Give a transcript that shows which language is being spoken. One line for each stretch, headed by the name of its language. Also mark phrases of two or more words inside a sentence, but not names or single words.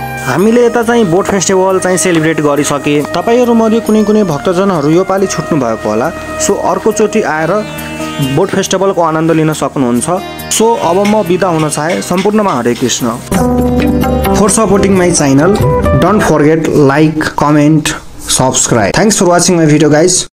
Nepali: हामीले यता चाहिँ बोट फेस्टिभल चाहिँ सेलिब्रेट गरिसके। तपाईहरु मध्ये कुनै भक्तजनहरू यो पालि छुट्नु भएको होला। सो अर्कोचोटि आएर बोट फेस्टिभलको आनन्द लिन सक्नुहुन्छ। सो अब म बिदा हुन चाहे। सम्पूर्णमा हरे कृष्ण।
English: For supporting my channel, don't forget like, comment, subscribe. Thanks for watching my video guys.